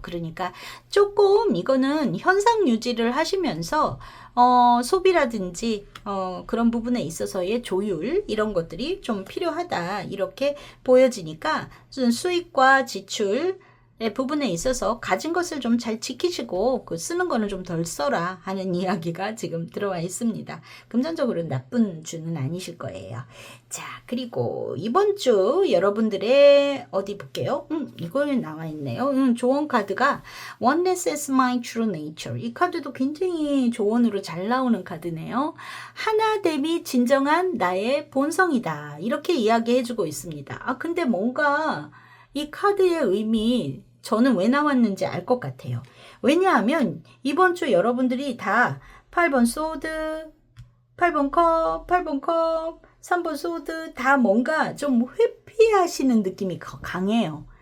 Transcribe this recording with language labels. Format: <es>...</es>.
<ko>그러니까 조금 이거는 현상 유지를 하시면서 소비라든지 그런 부분에 있어서의 조율 이런 것들이 좀 필요하다 이렇게 보여지니까 수익과 지출 부분에 있어서 가진 것을 좀 잘 지키시고 그 쓰는 거는 좀 덜 써라 하는 이야기가 지금 들어와 있습니다. 금전적으로는 나쁜 주는 아니실 거예요. 자, 그리고 이번 주 여러분들의 어디 볼게요. 이거에 나와 있네요. 조언 카드가</ko> <en>Oneness is my true nature.</en> <ko>이 카드도 굉장히 조언으로 잘 나오는 카드네요. 하나됨이 진정한 나의 본성이다. 이렇게 이야기해주고 있습니다. 근데 뭔가 이 카드의 의미 저는 왜 나왔는지 알 것 같아요. 왜냐하면 이번 주 여러분들이 다 8번 소드, 8번 컵, 8번 컵, 3번 소드 다 뭔가 좀 회피하시는 느낌이 강해요.</ko>